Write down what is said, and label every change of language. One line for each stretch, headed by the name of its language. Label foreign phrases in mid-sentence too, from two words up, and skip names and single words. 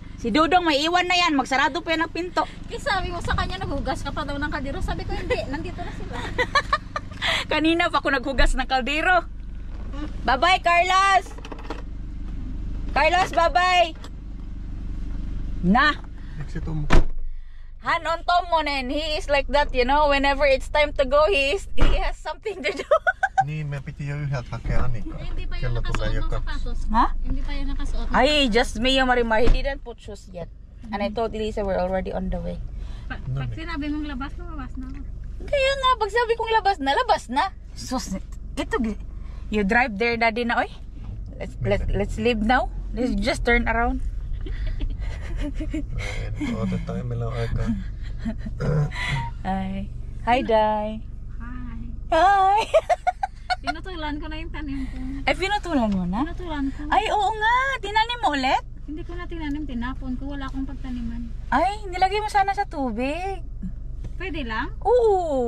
Filipino: Si Dudong may iwan na yan. Magsarado pa yan ang pinto. Sabi mo sa kanya, naghugas ka pa daw ng kaldero. Sabi ko, hindi. Nandito na sila. Kanina pa ako naghugas ng kaldero.
English: Bye-bye, Carlos! Carlos, bye-bye!
Filipino: Na!
Finnish: Han on Tom mo nen.
English: He is like that, you know. Whenever it's time to go, he has something to do.
Finnish: Niin, me piti jo yhdeltä hakea Anika.
Filipino: Hindi pa
Finnish: Kello
Filipino: yung
Finnish: tulee jo
Filipino: nakasuot ng
Finnish: 2.
Filipino: sapatos. Ha? Hindi pa yung nakasuot. Ay,
English: just me, Marimar. He didn't put shoes yet. And I told Elisa we're already on the way.
Filipino: Pag sinabi mong labas, lumabas na ako. Kaya nga, pag sabi kong labas na. Sus, ito,
English: you drive there, daddy,
Filipino: na, oy.
English: Let's leave now. Let's just turn around.
Finnish: Otetaan, meillä on aikaa.
English: Hi, Day. Hi. Hi.
Filipino: Pinutulan ko na yung tanim ko. Ay, pinutulan mo na? Pinutulan ko. Ay, oo nga. Tinanim mo ulit? Hindi ko na tinanim, tinapon ko. Wala akong pagtaniman. Ay, nilagay mo sana sa tubig. Pwede lang? Oo.